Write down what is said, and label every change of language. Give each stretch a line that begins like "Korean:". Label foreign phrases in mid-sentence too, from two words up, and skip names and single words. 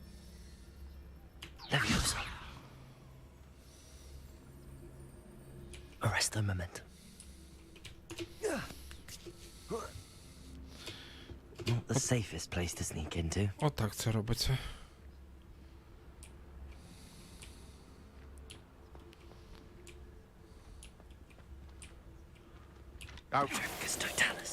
Latin: Leviosa. Arresto momentum.
English: Not the safest place to sneak into.
Ukrainian: Отак це робиться.
Latin: Trevicus totalis.